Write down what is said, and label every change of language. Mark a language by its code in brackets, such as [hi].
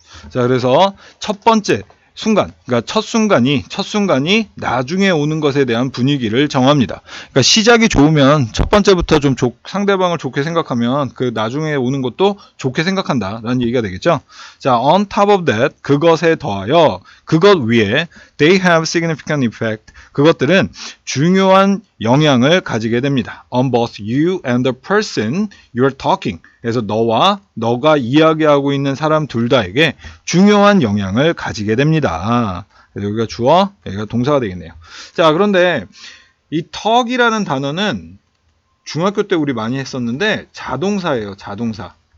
[ko] 자, 그래서 첫 번째 순간, 그러니까 첫 순간이 나중에 오는 것에 대한 분위기를 정합니다. 그러니까 시작이 좋으면 첫 번째부터 좀 상대방을 좋게 생각하면 그 나중에 오는 것도 좋게 생각한다라는 얘기가 되겠죠. 자, [en] on top of that, [ko] 그것에 더하여, 그것 위에 [en] they have significant effect. [ko] 그것들은 중요한 영향을 가지게 됩니다. [en] On both you and the person you're talking. [ko] 그래서 너가 이야기하고 있는 사람 둘 다에게 중요한 영향을 가지게 됩니다. 그래서 여기가 주어, 여기가 동사가 되겠네요. 자, 그런데 이 talk이라는 단어는 중학교 때 우리 많이 했었는데 자동사예요. 자동사.